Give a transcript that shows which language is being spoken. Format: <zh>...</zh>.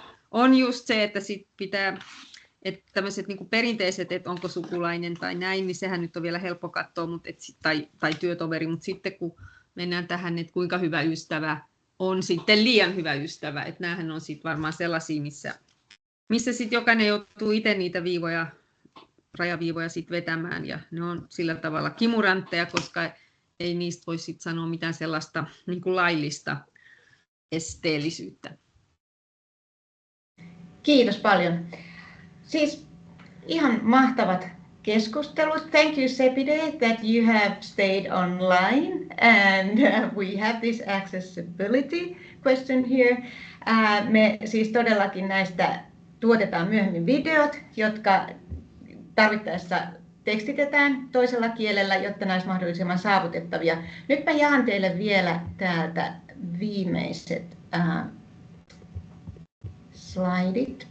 <fi>on just se, että sit pitää, että tämmöiset niin kuin perinteiset, että onko sukulainen tai näin, niin sehän nyt on vielä helppo katsoa, mutta tai työtoveri, mutta sitten kun mennään tähän, että kuinka hyvä ystävä on sitten liian hyvä ystävä, että näähän on sitten varmaan sellaisia, missä sitten jokainen joutuu itse niitä rajaviivoja sitten vetämään, ja ne on sillä tavalla kimurantteja, koska ei niistä voi sitten sanoa mitään sellaista niin kuin laillista esteellisyyttä. Kiitos paljon. Siis ihan mahtavat keskustelut.</fi> <en>Thank you, Sepide, that you have stayed online, and we have this accessibility question here.</en> <fi>Me siis todellakin näistä tuotetaan myöhemmin videot, jotka tarvittaessa tekstitetään toisella kielellä, jotta nämä olisivat mahdollisimman saavutettavia. Nyt mä jaan teille vielä täältä viimeiset slaidit.</fi>